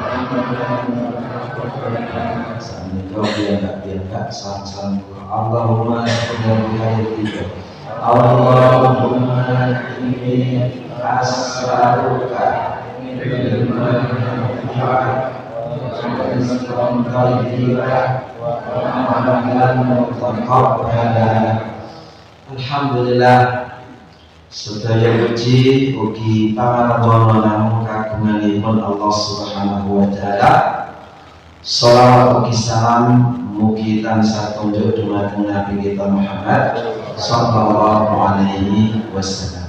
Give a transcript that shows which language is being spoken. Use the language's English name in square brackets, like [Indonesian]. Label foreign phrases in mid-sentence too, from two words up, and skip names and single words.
[Arabic] سلام اللهم اللهم إني أسألك علما نافعا ورزقا طيبا وعملا متقبلا. [Javanese] Alhamdulillah, sedaya puji ugi pangapunten namung kagunganipun [Arabic] الله سبحانه وتعالى. [Javanese] Shalawat ugi salam mugi tansah tunjuk dumateng Nabi kita Muhammad [Arabic] صلى الله عليه وسلم.